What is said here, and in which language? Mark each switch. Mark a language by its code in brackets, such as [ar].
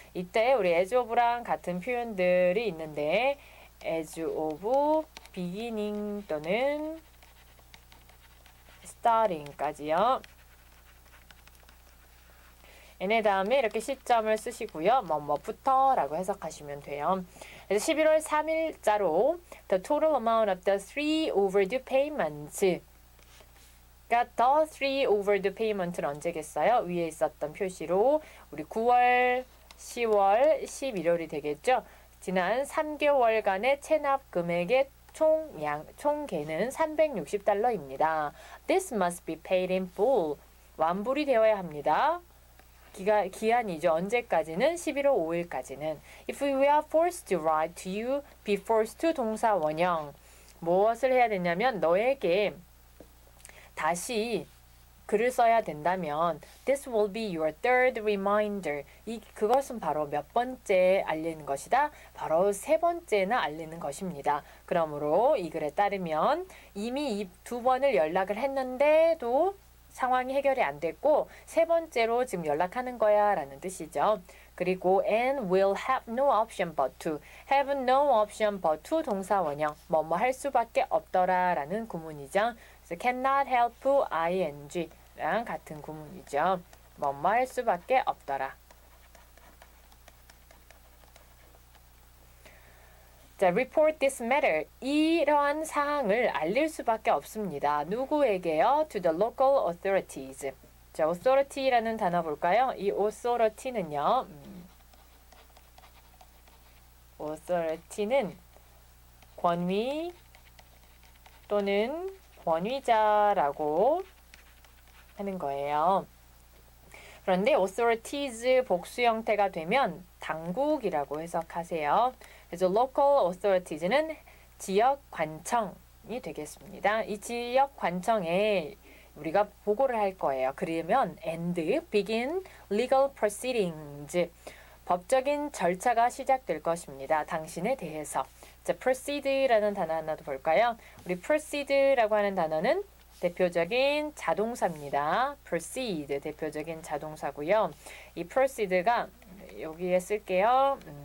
[ko] 이때 우리 as of 랑 같은 표현들이 있는데 as of beginning 또는 starting까지요. 얘네 다음에 이렇게 시점을 쓰시고요. 뭐뭐부터 라고 해석하시면 돼요. [en] 그래서 11월 3일자로 the total amount of the 3 overdue payments 그러니까 the 3 overdue payment는 언제겠어요? [ko] 위에 있었던 표시로 우리 9월, 10월, 11월이 되겠죠? 지난 3개월간의 체납 금액의 총계는 360달러입니다. [en] This must be paid in full. [ko] 완불이 되어야 합니다. 기한이죠. 언제까지는? 11월 5일까지는. [en] If we are forced to write to you, be forced to 동사 원형. [ko] 무엇을 해야 되냐면 너에게 다시 글을 써야 된다면 This will be your third reminder. 그것은 바로 몇 번째 알리는 것이다? 바로 세 번째나 알리는 것입니다. 그러므로 이 글에 따르면 이미 이 두 번을 연락을 했는데도 상황이 해결이 안 됐고 세 번째로 지금 연락하는 거야 라는 뜻이죠. [en] 그리고 and will have no option but to. have no option but to 동사 원형. [ko] 뭐뭐 할 수밖에 없더라 라는 구문이죠. 그래서 cannot help ing 랑 같은 구문이죠. 뭐뭐 할 수밖에 없더라. [en] 자, report this matter. [ko] 이러한 사항을 알릴 수밖에 없습니다. [en] 누구에게요? To the local authorities. [ko] 자, authority라는 단어 볼까요? 이 authority는요. authority는 권위 또는 권위자라고 하는 거예요. 그런데 authorities 복수 형태가 되면 당국이라고 해석하세요. 그래서 local authorites는 지역 관청이 되겠습니다. 이 지역 관청에 우리가 보고를 할 거예요. [en] 그러면 and begin legal proceedings. [ko] 법적인 절차가 시작될 것입니다. 당신에 대해서. 자, proceed라는 단어 하나 더 볼까요? 우리 proceed라고 하는 단어는 대표적인 자동사입니다. proceed 대표적인 자동사고요. 이 proceed가 여기에 쓸게요.